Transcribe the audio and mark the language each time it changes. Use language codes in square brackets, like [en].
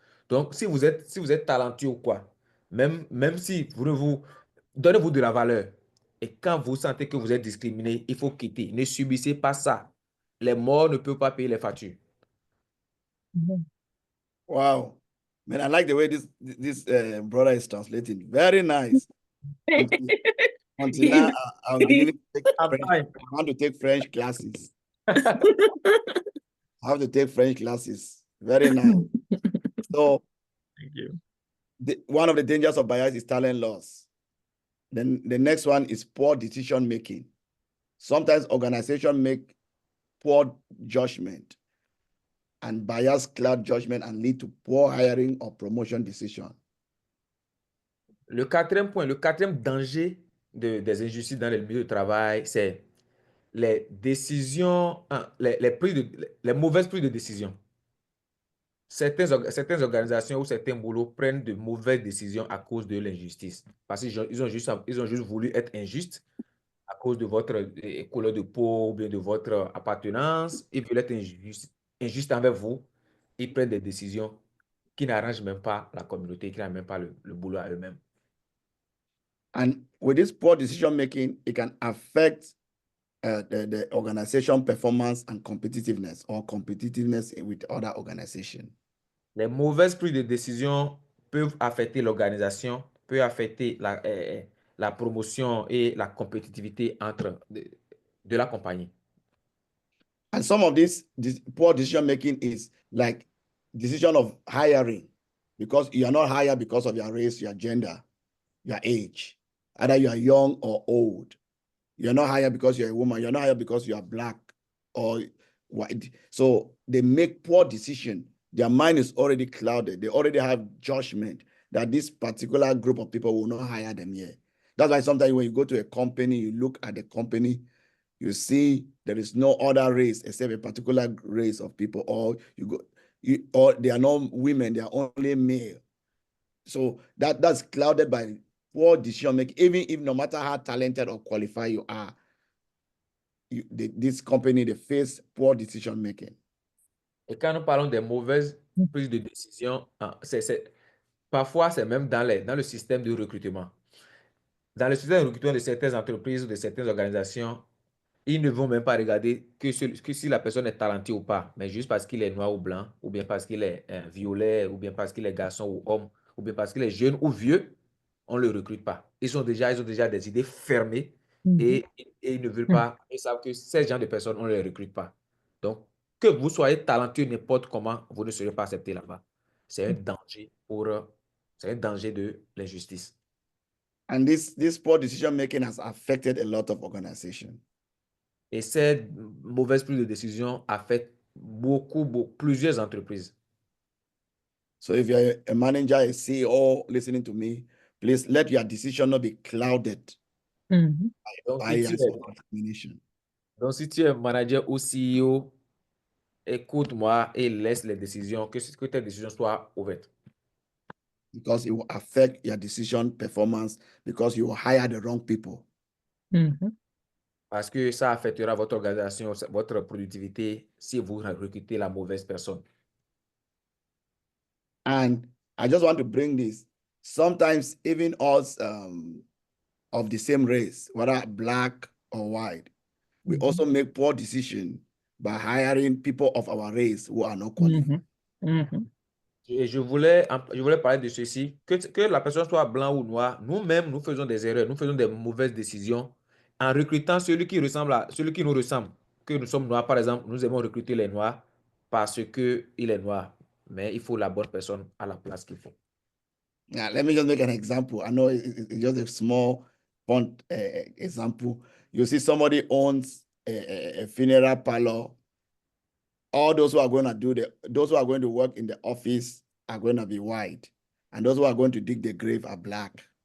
[fr] Donc, si vous êtes talentueux ou quoi, même si donnez-vous de la valeur. Et quand vous sentez que vous êtes discriminé, il faut quitter. Ne subissez pas ça. Les morts ne peuvent pas payer les factures. [en] Wow. Man, I like the way this brother is translating. Very nice. Until now, I'm beginning to take French. I want to take French classes. I have to take French classes. Very nice. So, Thank you. One of the dangers of bias is talent loss. Then the next one is poor decision making. Sometimes organizations make poor judgment and bias cloud judgment and lead to poor hiring or promotion decision. [fr] Le quatrième point, le quatrième danger des injustices dans le milieu de travail, c'est les décisions, les mauvaises prises de décision. Certaines organisations ou certains boulots prennent de mauvaises décisions à cause de l'injustice. Parce qu'ils ont juste voulu être injustes à cause de votre couleur de peau ou bien de votre appartenance. Ils veulent être injustes envers vous. Ils prennent des décisions qui n'arrangent même pas la communauté, qui n'arrangent même pas le boulot à eux-mêmes. [en] And with this poor decision making, it can affect the organization performance and competitiveness or competitiveness with other organizations. [fr] Les mauvaises prises de décision peuvent affecter l'organisation, peuvent affecter la promotion et la compétitivité de la compagnie. [en] And some of this poor decision making is like decision of hiring, because you are not hired because of your race, your gender, your age. Either you are young or old. You're not hired because you're a woman. You're not hired because you are black or white. So they make poor decision. Their mind is already clouded. They already have judgment that this particular group of people will not hire them here. That's why sometimes when you go to a company, you look at the company, you see there is no other race except a particular race of people, or or they are not women, they are only male. So that's clouded by poor decision making. Even if no matter how talented or qualified you are, this company, they face poor decision making. [fr] Et quand nous parlons des mauvaises prises de décision, parfois c'est même dans le système de recrutement. Dans le système de recrutement de certaines entreprises ou de certaines organisations, ils ne vont même pas regarder que si la personne est talentueuse ou pas, mais juste parce qu'il est noir ou blanc, ou bien parce qu'il est violet, ou bien parce qu'il est garçon ou homme, ou bien parce qu'il est jeune ou vieux, on ne le recrute pas. Ils ont déjà des idées fermées et ils ne veulent pas, ils savent que ces gens de personnes, on ne les recrute pas. Donc, que vous soyez talentueux n'importe comment, vous ne serez pas accepté là-bas. C'est un danger c'est un danger de l'injustice. [en] And this poor decision making has affected a lot of organizations. [fr] Et cette mauvaise prise de décision affecte plusieurs entreprises. [en] So if you're a manager, a CEO listening to me, please let your decision not be clouded [fr] Donc, [en] bias or contamination. [fr] Donc, si tu es manager ou CEO, écoute-moi et laisse les décisions, que tes décisions soient ouvertes. [en] Because it will affect your decision performance because you will hire the wrong people. [fr] Parce que ça affectera votre organisation, votre productivité si vous recrutez la mauvaise personne. [en] And I just want to bring this. Sometimes even us of the same race, whether black or white, we also make poor decisions by hiring people of our race who are not qualified. [fr] Et je voulais parler de ceci, que la personne soit blanc ou noir, nous-mêmes, nous faisons des erreurs, nous faisons des mauvaises décisions en recrutant celui qui nous ressemble. Que nous sommes noirs, par exemple, nous aimons recruter les noirs parce qu'il est noir. Mais il faut la bonne personne à la place qu'il faut. [en] Now, let me just make an example. I know it's just a small fun example. You see somebody owns a funeral parlor. All those who are going to work in the office are going to be white. And those who are going to dig the grave are black.